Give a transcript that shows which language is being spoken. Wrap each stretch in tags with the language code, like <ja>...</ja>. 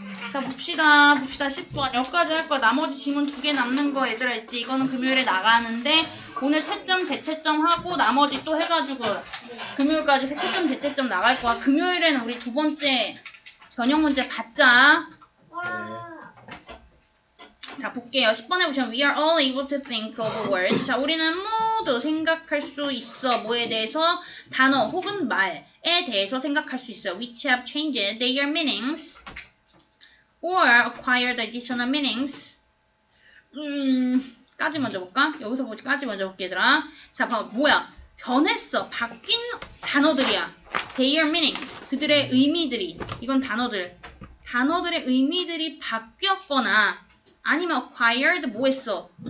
<ko>자 봅시다 10분 여기까지 할 거야. 나머지 지문 2개 남는 거 얘들아 있지? 이거는 금요일에 나가는데 오늘 채점 재채점 하고 나머지 또 해가지고 금요일까지 채점 재채점 나갈 거야. 금요일에는 우리 2번째 변형 문제 받자. 자 볼게요. 10번에 보시면</ko> <en>We are all able to think of a word.</en> <ko>자 우리는 모두 생각할 수 있어. 뭐에 대해서? 단어 혹은 말에 대해서 생각할 수 있어요.</ko> <en>Which have changed their meanings or acquired additional meanings.</en> <ko>까지 먼저 볼까? 여기서 보지 까지 먼저 볼게 얘들아. 자 봐봐 뭐야? 변했어. 바뀐 단어들이야.</ko> <en>Their meanings.</en> <ko>그들의 의미들이. 이건 단어들의 의미들이 바뀌었거나 아니면 acquired 뭐 했어?</ko>